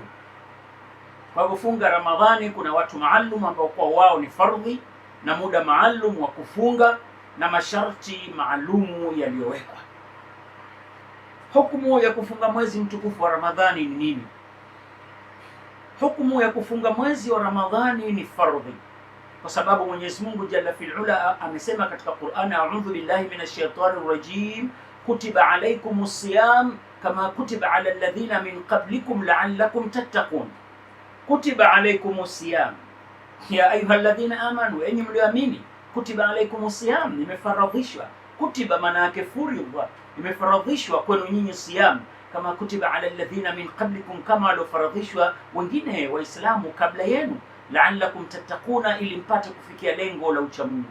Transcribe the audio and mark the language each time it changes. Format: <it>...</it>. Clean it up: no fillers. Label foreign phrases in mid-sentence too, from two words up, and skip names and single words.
<sw>Kwa hivyo funga Ramadhani kuna watu maalum ambao kwa wao ni fardhi na muda maalum wa kufunga na masharti maalumu yaliyowekwa. Hukumu ya kufunga mwezi mtukufu wa Ramadhani ni nini? Hukumu ya kufunga mwezi wa Ramadhani ni fardhi, kwa sababu Mwenyezi Mungu</sw> <ar>جل في العلا</ar> <sw>amesema katika Qur'an,</sw> <ar>أعوذ بالله من الشيطان الرجيم كتب عليكم الصيام كما كتب على الذين من قبلكم لعلكم تتقون. كتب عليكم الصيام يا أيها الذين آمنوا,</ar> <sw>enyi mlioamini,</sw> <ar>كتب عليكم الصيام, nimefaradhishwa.</ar> <sw>Kutiba maana yake furidha, imefaradhishwa kwenu nyinyi siyam,</sw> <ar>كما كتب على الذين من قبلكم,</ar> <sw>kama waliofaradhishwa wengine waislamu kabla yenu,</sw> <ar>لعلكم تتقون,</ar> <sw>ili mpate kufikia lengo la uchamungu.</sw>